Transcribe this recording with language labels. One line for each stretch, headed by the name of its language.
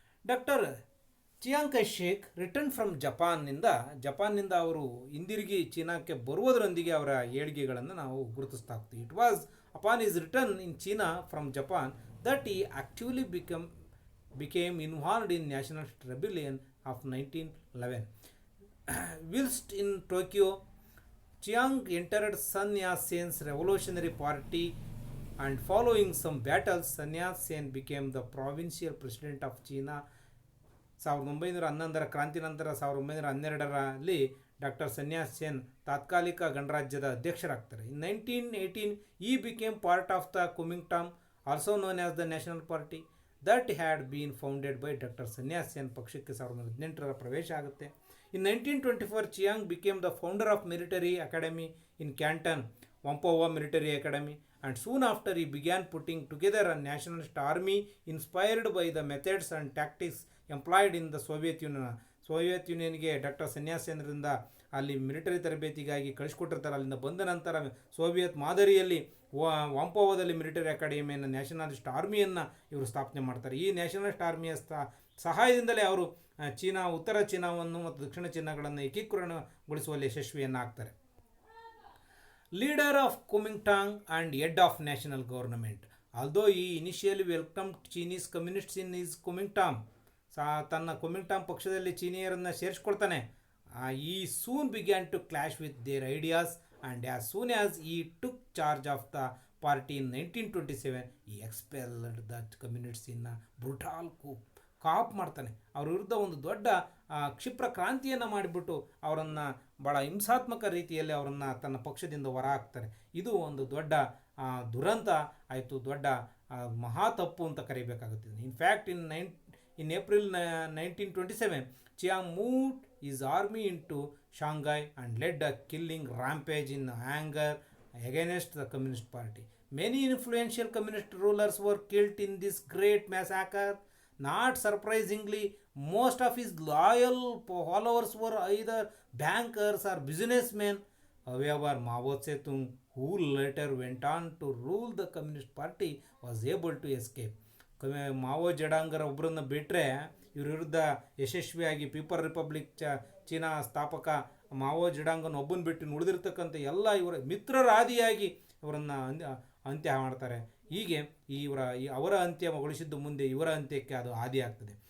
Kannada: Doctor Chiang ಕೈಶೇಕ್
English: return from
Kannada: ಜಪಾನ್ನಿಂದ ಅವರು ಹಿಂದಿರುಗಿ ಚೀನಾಕ್ಕೆ ಬರುವುದರೊಂದಿಗೆ ಅವರ ಏಳಿಗೆಗಳನ್ನು ನಾವು ಗುರುತಿಸ್ತಾ ಹೋಗ್ತೀವಿ.
English: It was upon his return in China from Japan that he actively became involved in nationalist rebellion of 1911. Whilst in Tokyo, Chiang entered Sun Yat-sen's revolutionary party and following some battles, Sun Yat-sen became the provincial president of China.
Kannada: 1911ರ ಕ್ರಾಂತಿ ನಂತರ 1912ರಲ್ಲಿ doctor sun at ಸೆನ್ ತಾತ್ಕಾಲಿಕ ಗಣರಾಜ್ಯದ ಅಧ್ಯಕ್ಷರಾಗ್ತಾರೆ.
English: In 1918 he became part of the Kuomintang, also known as the national party that had been founded by Dr.
Kannada: Sun Yat-sen. ಪಕ್ಷಕ್ಕೆ 1918ರ ಪ್ರವೇಶ ಆಗುತ್ತೆ.
English: In 1924 Chiang became the founder of military academy in Canton, Whampoa Military Academy, and soon after he began putting together a nationalist army inspired by the methods and tactics employed in the Soviet Union.
Kannada: Soviet ಯೂನಿಯನ್ಗೆ doctor sun at ಸೆನ್ರಿಂದ ಅಲ್ಲಿ military ತರಬೇತಿಗಾಗಿ ಕಳಿಸ್ಕೊಟ್ಟಿರ್ತಾರೆ. ಅಲ್ಲಿಂದ ಬಂದ ನಂತರ Soviet ಮಾದರಿಯಲ್ಲಿ ವಾಂಪೋವಾದಲ್ಲಿ military ಅಕಾಡೆಮಿಯನ್ನು nationalist ಆರ್ಮಿಯನ್ನು ಇವರು ಸ್ಥಾಪನೆ ಮಾಡ್ತಾರೆ. ಈ nationalist ಆರ್ಮಿಯ ಸಹಾಯದಿಂದಲೇ ಅವರು ಚೀನಾ, ಉತ್ತರ ಚೀನಾವನ್ನು ಮತ್ತು ದಕ್ಷಿಣ ಚೀನಾಗಳನ್ನು ಏಕೀಕರಣಗೊಳಿಸುವಲ್ಲಿ ಯಶಸ್ವಿಯನ್ನಾಗ್ತಾರೆ.
English: Leader of Kuomintang and head of national government. Although he initially welcome Chinese communists in his Kuomintang,
Kannada: ತನ್ನ ಕುಮಿಂಟಾಂಗ್ ಪಕ್ಷದಲ್ಲಿ ಚೀನಿಯರನ್ನು ಸೇರಿಸ್ಕೊಳ್ತಾನೆ.
English: he soon began to clash with their ideas and as soon as he took charge of the party in 1927 he expelled the communists in brutal coup coup
Kannada: ಮಾಡ್ತಾನೆ. ಅವ್ರ ವಿರುದ್ಧ ಒಂದು ದೊಡ್ಡ ಕ್ಷಿಪ್ರ ಕ್ರಾಂತಿಯನ್ನು ಮಾಡಿಬಿಟ್ಟು ಅವರನ್ನು ಭಾಳ ಹಿಂಸಾತ್ಮಕ ರೀತಿಯಲ್ಲಿ ಅವರನ್ನು ತನ್ನ ಪಕ್ಷದಿಂದ ಹೊರ ಹಾಕ್ತಾರೆ. ಇದು ಒಂದು ದೊಡ್ಡ ದುರಂತ ಆಯಿತು, ದೊಡ್ಡ ಮಹಾ ತಪ್ಪು ಅಂತ ಕರಿಬೇಕಾಗುತ್ತದೆ.
English: In fact in April 1927 Chiang moved his army into Shanghai and led a killing rampage in anger against the Communist Party. Many influential communist rulers were killed in this great massacre. Not surprisingly, most of his loyal followers were either bankers or businessmen. However, Mao Zedong, who later went on to rule the Communist Party, was able to escape.
Kannada: Mao ಜಡಾಂಗರ ಒಬ್ಬರನ್ನು ಬಿಟ್ಟರೆ ಇವ್ರ ವಿರುದ್ಧ ಯಶಸ್ವಿಯಾಗಿ people republic China ಸ್ಥಾಪಕ Mao ಜಡಾಂಗನ ಒಬ್ಬನ ಬಿಟ್ಟು ಉಳಿದಿರ್ತಕ್ಕಂಥ ಎಲ್ಲ ಇವರ ಮಿತ್ರರಾದಿಯಾಗಿ ಇವರನ್ನು ಅಂತ್ಯ ಮಾಡ್ತಾರೆ. ಹೀಗೆ ಅವರ ಅಂತ್ಯಗೊಳಿಸಿದ್ದು ಮುಂದೆ ಇವರ ಅಂತ್ಯಕ್ಕೆ ಅದು ಆದಿ ಆಗ್ತದೆ.